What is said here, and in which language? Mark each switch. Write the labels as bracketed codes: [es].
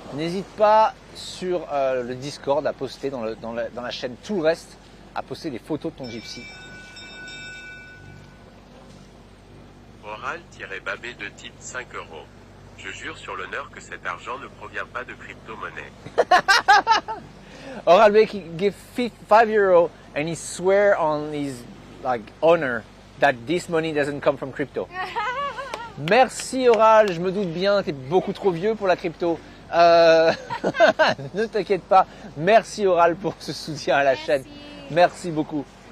[fr] N'hésite pas sur le Discord à poster dans la chaîne tout le reste, à poster des photos de ton gypsy. Oral-babé de type 5 €. Je jure sur l'honneur que cet argent ne provient pas de crypto-monnaie. [en] Oral B give 5 € and he swear on his honor that this money doesn't come from crypto. [fr] Merci Oral, je me doute bien, tu es beaucoup trop vieux pour la crypto. Ne t'inquiète pas. Merci Oral pour ce soutien à la chaîne. Merci beaucoup.